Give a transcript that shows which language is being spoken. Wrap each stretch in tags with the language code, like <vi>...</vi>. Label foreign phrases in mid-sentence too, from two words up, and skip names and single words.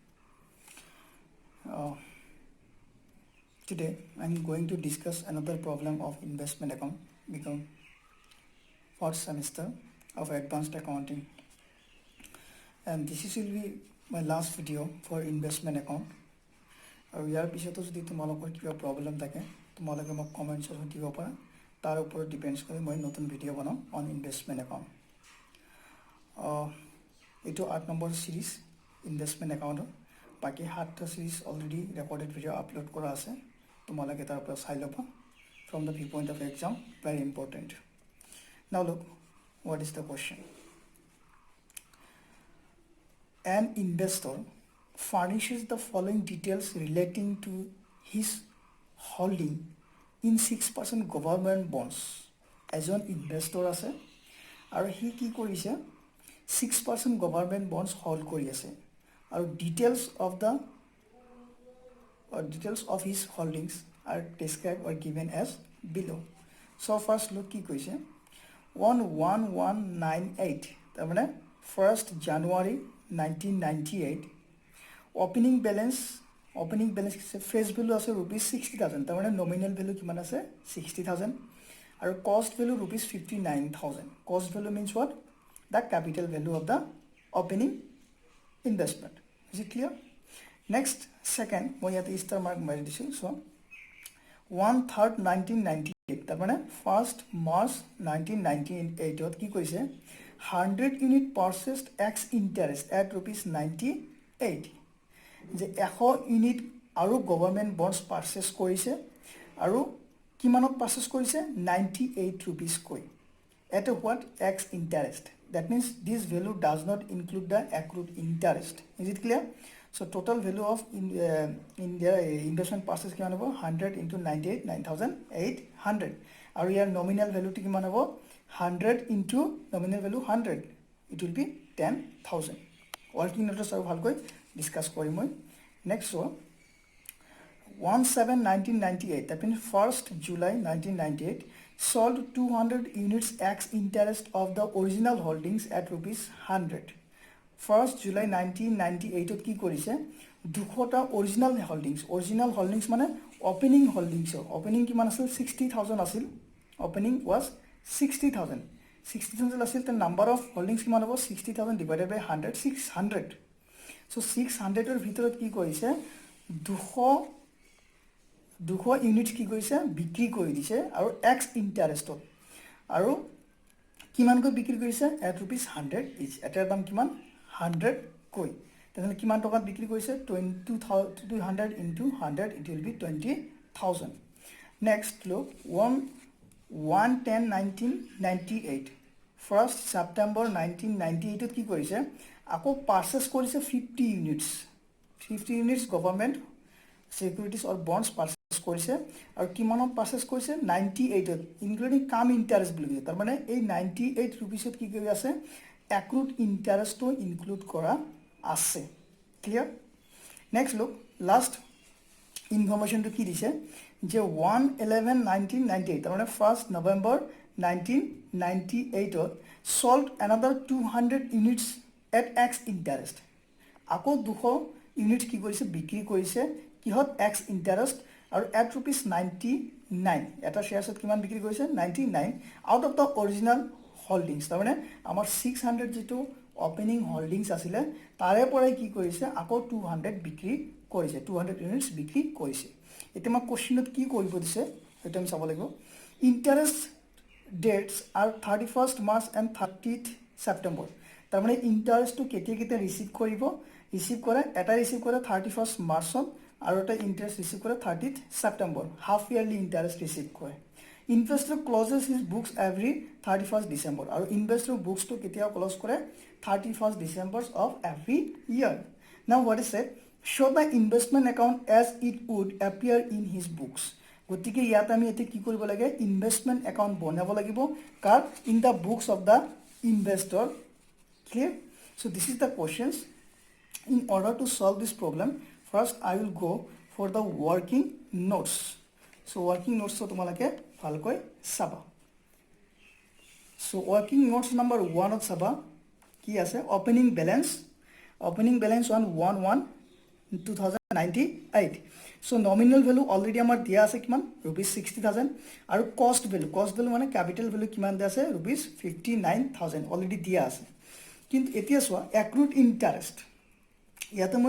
<en>Uh, Today, I'm going to discuss another problem of investment account become first semester of advanced accounting. And this will be my last video for investment account.</en> <as>আৰু ইয়াৰ পিছতো যদি তোমালোকৰ কিবা প্ৰবলেম থাকে তোমালোকে মোক কমেন্টছত দিব পাৰা তাৰ ওপৰত ডিপেন্ডছ কৰি মই নতুন ভিডিও বনাম</as> <en>on investment account</en> <as>এইটো 8 নম্বৰ</as> <en>series investment accountৰ</en> <as>বাকি 7টা সিৰিজ</as> <en>already recorded video upload</en> <as>কৰা আছে তোমালোকে তাৰ পৰা চাই ল'বা</as> <en>from the viewpoint of exam very important. Now look, what is the question? An investor furnishes the following details relating to his holding in 6% government bonds.</en> <as>এজন ইনভেষ্টৰ আছে আৰু হি কি কৰিছে</as> <en>6% government bonds hold</en> <as>কৰি আছে আৰু</as> <en>details of his holdings are described or given as below. So first look</en> <as>কি কৈছে</as> <en>11198 তাৰমানে 1st January 1998 opening balance face value আছে rupees 60000 তাৰমানে nominal value</en> <as>কিমান আছে</as> <en>60000 আৰু cost value rupees 59000. Cost value means what? The capital value of the opening investment. Is it clear? Next, second,</en> <as>মই ইয়াতে</as> <en>star mark</en> <as>মাৰি দিছো.</as> <en>So 1/3 1998 তাৰমানে 1st March 1998</en> <as>ত কি কৈছে</as> <en>100 unit purchased ex interest at rupees 98</en> <as>যে 100 ইউনিট আৰু</as> <en>government bonds purchase</en> <as>কৰিছে আৰু কিমানত</as> <en>পাৰচেজ কৰিছে 98 rupees কৈ at what ex interest. That means this value does not include the accrued interest. Is it clear? So total value of in their investment purchase</en> <as>কিমান হ'ব</as> <en>100 into 98 9800</en> <as>আৰু ইয়াৰ</as> <en>nominal value</en> <as>কিমান হ'ব</as> <en>100 into nominal value 100 it will be 10000. working notes</en> <as>আৰু ভালকৈ</as> <en>discuss</en> <as>কৰিম মই</as> <en>next one 17/1998 that means 1st July 1998 sold 200 units ex interest of the original holdings at rupees 100. 1st July 1998</en> <as>ত কি কৰিছে</as> <en>200টা original holdings মানে opening holdings opening</en> <as>কিমান আছিল</as> <en>60000 আছিল opening was 60000 আছিল the number of holdings</en> <as>কিমান হ'ব</as> <en>60000 divided by 100 600.</en> <as>So 600 এর ভিতৰত কি কৰিছে 200 ইউনিট কি কৰিছে বিক্ৰী কৰি দিছে আৰু</as> <en>ex interestত</en> <as>আৰু কিমান কৈ বিক্ৰী কৰিছে</as> <en>at rupees 100 each</en> <as>এটাৰ দাম কিমান 100 কৈ তেনে কিমান টকাত বিক্ৰী কৰিছে</as> <en>200 into 100 it will be 20000. Next look</en> <as>1/10/1998 1st September 1998 ত কি কৰিছে আকৌ পাৰচেজ কৰিছে 50 units</as> <en>government securities or bonds purchase</en> <as>কৰিছে আৰু কিমানত পাৰচেজ কৰিছে 98 ত</as> <en>including cum interest</en> <as>বুলি তাৰ মানে এই 98 rupees ত কি কৰি আছে</as> <en>accrued interest to include</en> <as>কৰা আছে clear.</as> <en>next look last information</en> <as>to কি দিছে যে 1/11/1998 তাৰ মানে 1st November 1998 ত</as> <en>sold another 200 units at ex interest</en> <as>আকৌ 200 ইউনিট কি কৰিছে বিক্ৰী কৰিছে কিহত এক্স ইন্টাৰেষ্ট আৰু</as> <en>at rupees 99</en> <as>এটা শেয়াৰছত কিমান বিক্ৰী কৰিছে 99</as> <en>out of the original holdings</en> <as>তাৰমানে আমাৰ 600 যেটো</as> <en>opening holdings</en> <as>আছিল তাৰে পৰাই কি কৰিছে আকৌ 200 বিক্ৰী কৰিছে 200 ইউনিটছ বিক্ৰী কৰিছে এতিয়া মই কোৱেশ্চনত কি কৰিব দিছে এটা আমি চাব লাগিব</as> <en>interest dates are 31st March and 30th September</en> <as>তাৰমানে ইন্টাৰেষ্টটো কেতিয়া ৰিসিভ কৰে এটা ৰিসিভ কৰে 31st March আৰু এটা ইন্টাৰেষ্ট ৰিসিভ কৰে 30th September</as> <en>half yearly interest receive</en> <as>কৰে</as> <en>investor closes his books every 31st December</en> <as>আৰু ইনভেষ্টৰ বুকসটো কেতিয়া ক্লোজ কৰে</as> <en>31st December of every year. Now what is it? Show the investment account as it would appear in his books.</en> <as>গতিকে ইয়াত আমি এতে কি কৰিব লাগে</as> <en>investment account</en> <as>বনাব লাগিব কাৰ</as> <en>in the books of the investor</en> <as>clear.</as> <en>So this is the questions. In order to solve this problem first I will go for the working notes. So working notes</en> <as>to তোমালোকে ভালকৈ চাবা</as> <en>so working notes number 1</en> <as>ত চাবা কি আছে</as> <en>opening balance on 1/1/2098 so nominal value already</en> <as>আমার দিয়া আছে কিমান ₹60,000 আৰু</as> <en>cost value</en> <as>মানে</as> <en>capital value</en> <as>কিমান দিয়া আছে ₹59,000 অলরেডি দিয়া আছে কিন্তু এতিয়া চোৱা</as> <en>accrued interest</en> <as>ইয়াতে মই</as>